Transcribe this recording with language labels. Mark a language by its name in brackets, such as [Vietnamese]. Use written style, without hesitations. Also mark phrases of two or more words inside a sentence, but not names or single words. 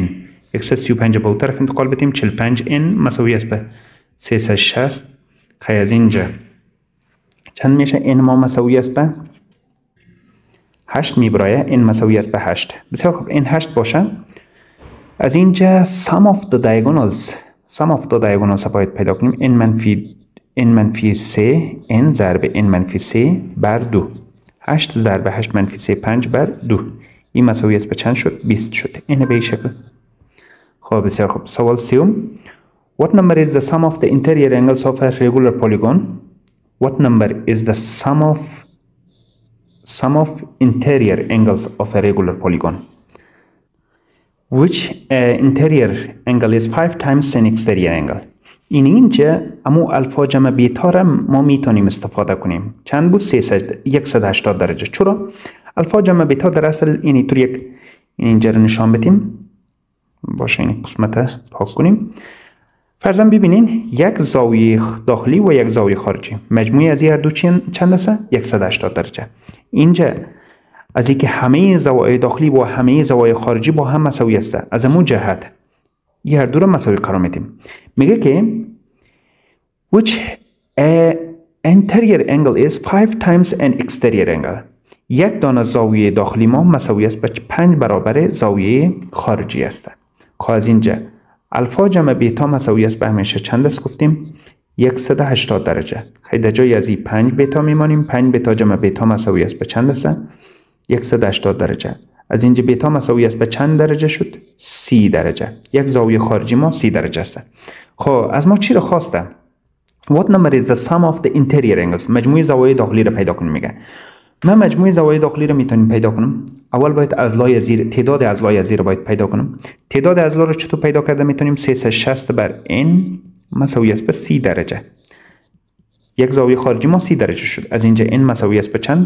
[Persian] 135 به اون طرف انتقال بدیم 45 n مساوی است به 360. خیلی از اینجا چند میشه؟ n ما مساوی است به 8 میبرایه. n مساوی است به 8. بسیار خوب. n 8 باشه. از اینجا [English] sum of the diagonals [Persian] باید پیدا کنیم. n-3 n ضرب n-3 بر 2. 8 ضرب 8 - 3 5 بر 2. این مساوی است به چند شد؟ 20 شد. این به این شکل. خب بسیار خوب. سوال سوم. [English] What number is the sum of the interior angles of a regular polygon? What number is the sum of interior angles of a regular polygon? Which interior angle is 5 times sin exterior angle. [Persian] اینجا امو الفا جمع بیتا را ما میتونیم استفاده کنیم. چند بود؟ 180 درجه. چرا؟ الفا جمع بیتا در اصل اینی طور اینجا را نشان بدیم. باشه این قسمت پاک کنیم. فرضاً ببینین یک زاویه داخلی و یک زاویه خارجی. مجموعی از این هر دو چند است؟ 180 درجه. اینجا از اینکه همه زوایای داخلی و همه زوایای خارجی با هم مساوی است، از همون جهت این هر دو را مساوی قرار میدیم. میگه که [English] which interior angle is 5 times an exterior angle. [Persian] یک دانه زاویه داخلی ما مساوی است به 5 برابر زاویه خارجی است. خب از اینجا الفا جمع بیتا مساوی است به همیشه چند است گفتیم 180 درجه. خیلی در جای از این 5 بیتا میمانیم. 5 بیتا جمع بیتا مساوی است به چند است؟ 180 درجه. از اینجا بیتا مساوی است به چند درجه شد؟ 30 درجه. یک زاویه خارجی ما 30 درجه است. خب از ما چی را خواسته؟ [English] What number is the sum of the interior angles؟ [Persian] مجموع زوایای داخلی را پیدا کنیم میگه. من مجموع زوایای داخلی را میتونم پیدا کنم. اول باید اضلاع زیر تعداد اضلاع زیر باید پیدا کنم. تعداد اضلاع را چطور پیدا کرده میتونیم 360 بر n مساوی است به 30 درجه. یک زاویه خارجی ما 30 درجه شد. از اینجا n مساوی است به چند؟